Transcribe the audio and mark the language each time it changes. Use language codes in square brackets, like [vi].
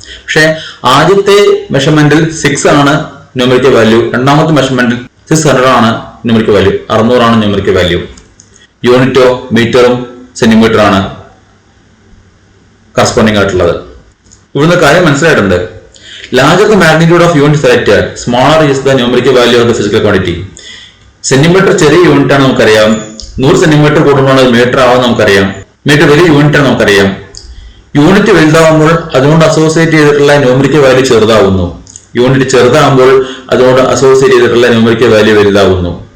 [ml] പക്ഷെ ആദ്യത്തെ മെഷർമെന്റിൽ 6 ആണ് ന്യൂമറിക്കൽ വാല്യൂ, രണ്ടാമത്തെ മെഷർമെന്റിൽ 600 ആണ് ന്യൂമറിക്കൽ വാല്യൂ, 600 ആണ് ന്യൂമറിക്കൽ വാല്യൂ. യൂണിറ്റോ മീറ്ററും സെന്റിമീറ്റർ ആണ് കറസ്പോണ്ടിങ് ആയിട്ടുള്ളത്. ഇവിടുന്ന് കാര്യം മനസ്സിലായിട്ടുണ്ട്. [en] Larger the magnitude of unit selected, smaller is the numerical value of the physical quantity. [ml] Centimetre ചെറിയ യൂണിറ്റ് ആണ് നമുക്കറിയാം, 100 സെന്റിമീറ്റർ കൂടുമ്പോൾ മീറ്റർ ആവാൻ നമുക്കറിയാം, മീറ്റർ വലിയ യൂണിറ്റ് ആണ് നമുക്കറിയാം. യൂണിറ്റ് വലുതാവുമ്പോൾ അതുകൊണ്ട് അസോസിയേറ്റ് ചെയ്തിട്ടുള്ള ന്യൂമറിക്കൽ വാല്യൂ ചെറുതാവുന്നു, യൂണിറ്റ് ചെറുതാകുമ്പോൾ അതുകൊണ്ട് അസോസിയേറ്റ് ചെയ്തിട്ടുള്ള ന്യൂമറിക്കൽ വാല്യൂ വലുതാവുന്നു.